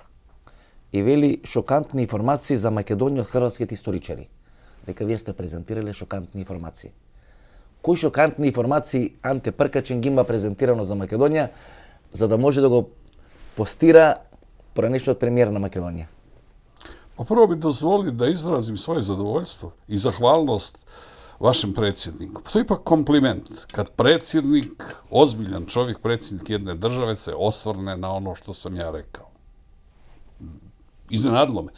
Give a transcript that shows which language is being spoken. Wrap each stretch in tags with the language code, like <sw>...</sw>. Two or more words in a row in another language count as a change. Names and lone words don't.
<mk>И вели шокантни информации за Македонија од хрватските историчари. Дека вие сте презентирале шокантни информации. Кои шокантни информации Анте Пркачин ги има презентирано за Македонија, за да може да го постира поранешниот премиер на Македонија?</mk> <hr>Pa prvo bi dozvolili da izrazim svoje zadovoljstvo i zahvalnost vašem predsjedniku. To je ipak kompliment. Kad predsjednik, ozbiljan čovjek, predsjednik jedne države se osvrne na ono što sam ja rekao. Iznenadilo me.</hr>